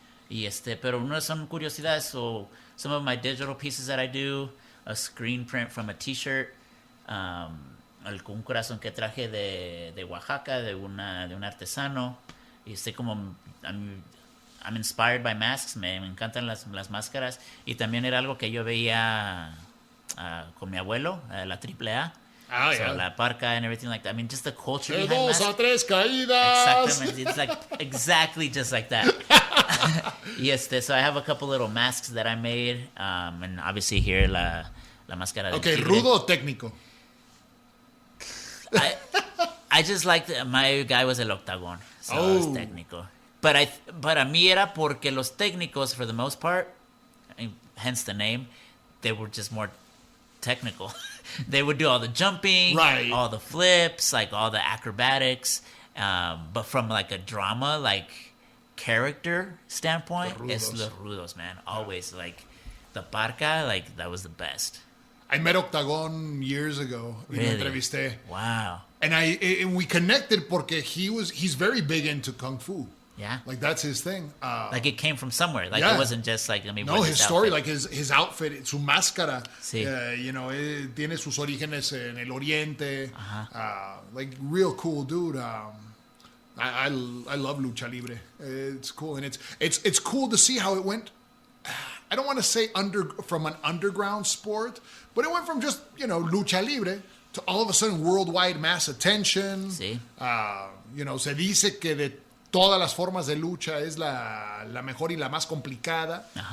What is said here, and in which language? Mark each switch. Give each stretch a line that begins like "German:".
Spanish: Y pero uno son curiosidades.
English: So some of my digital pieces that I do, a screen print from a t-shirt,
Spanish: un corazón que traje de Oaxaca, de un artesano, y como
English: I'm inspired by masks,
Spanish: me encantan las máscaras, y también era algo que yo veía con mi abuelo, la AAA.
English: So la parca and everything like that. I mean, just the culture behind
Spanish: masks. 2 a 3 caídas.
English: Exactly. It's like exactly just like that. So I have a couple little masks that I made, and obviously here
Spanish: la máscara del tigre. ¿Rudo o técnico?
English: I just liked my guy was el octagon, so it's técnico. But
Spanish: a mí era porque los técnicos,
English: for the most part, hence the name, they were just more technical. They would do all the jumping, right, all the flips, like all the acrobatics, but from like a drama, like character standpoint, it's
Spanish: los rudos,
English: man. Always like the parca, like that was the best. I met Octagon years ago. Really?
Spanish: Y lo entrevisté.
English: Wow. And we connected
Spanish: porque
English: he's very big into kung fu. Yeah. Like, that's his thing. Like, it came from somewhere. Like, it wasn't just like, I mean, no, his story, outfit. like his outfit,
Spanish: su máscara, sí. Tiene sus orígenes en el Oriente.
English: Like, real cool dude. I love lucha libre. It's cool, and it's cool to see how it went. I don't want to say from an underground sport, but it went from just lucha libre to all of a sudden worldwide mass attention.
Spanish: Sí. Se dice que de todas las formas de lucha es la mejor y la más complicada.